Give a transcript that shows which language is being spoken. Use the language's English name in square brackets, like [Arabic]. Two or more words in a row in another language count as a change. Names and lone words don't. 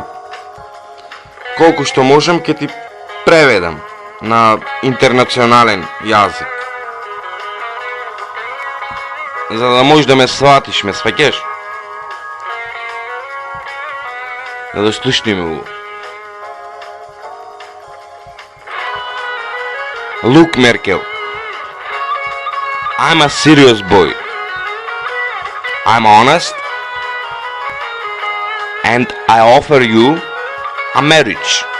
[Macedonian] Колку што можам ќе ти преведам на интернационален јазик. За да можеш да ме сватиш, ме сваќаш? Да слушни ме го. [English] Look, Merkel, I'm a serious boy. I'm honest, and I offer you a marriage.